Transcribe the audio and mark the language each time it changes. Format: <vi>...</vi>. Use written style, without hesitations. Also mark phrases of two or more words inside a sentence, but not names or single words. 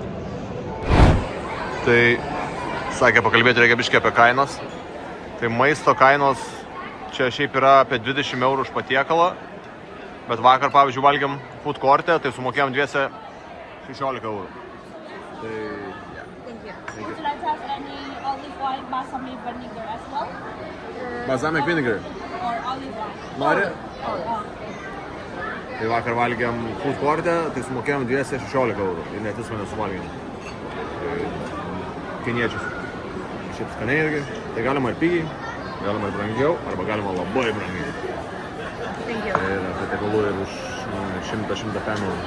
<lt>Tai sakė, pakalbėti reikia biškį apie kainas. Tai maisto kainos čia šiaip yra apie 20 eurų už patiekalą. Bet vakar, pavyzdžiui, valgiam</lt> <en>food court'e,</en> <lt>tai sumokėjom dviese 16 eurų. Tai...</lt> <en>Thank you. Would you like to have any olive oil, balsamic vinegar as well? Balsamic vinegar. Or olive oil?</en> <lt>Nori? Oh. Tai vakar valgiam</lt> <en>food court'e,</en> <lt>tai sumokėjom dviese 16 eurų. Ir net jis mane suvalgėm. Tai kiniečius. Šiaip skaniai irgi. Tai galima ir pigiai, galima ir brangiau, arba galima labai brangiai.</lt> <en>Thank you.</en> <lt>Tai yra patiekalų ir už 100-105 eurų.</lt>